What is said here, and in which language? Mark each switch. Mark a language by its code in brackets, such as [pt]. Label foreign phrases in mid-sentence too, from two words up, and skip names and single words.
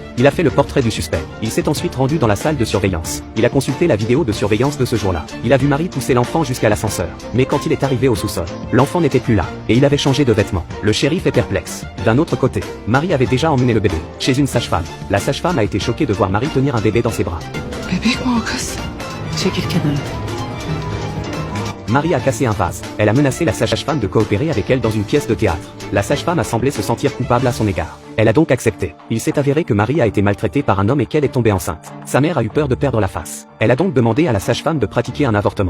[fr] Il a fait le portrait du suspect. Il s'est ensuite rendu dans la salle de surveillance. Il a consulté la vidéo de surveillance de ce jour-là. Il a vu Marie pousser l'enfant jusqu'à l'ascenseur. Mais quand il est arrivé au sous-sol, l'enfant n'était plus là. Et il avait changé de vêtements. Le shérif est perplexe. D'un autre côté, Marie avait déjà emmené le bébé chez une sage-femme. La sage-femme a été choquée de voir Marie tenir un bébé dans ses bras. [tr] Bebek mi o kız? Çekil kenara. [fr] Marie a cassé un vase. Elle a menacé la sage-femme de coopérer avec elle dans une pièce de théâtre. La sage-femme a semblé se sentir coupable à son égard. Elle a donc accepté. Il s'est avéré que Marie a été maltraitée par un homme et qu'elle est tombée enceinte. Sa mère a eu peur de perdre la face. Elle a donc demandé à la sage-femme de pratiquer un avortement.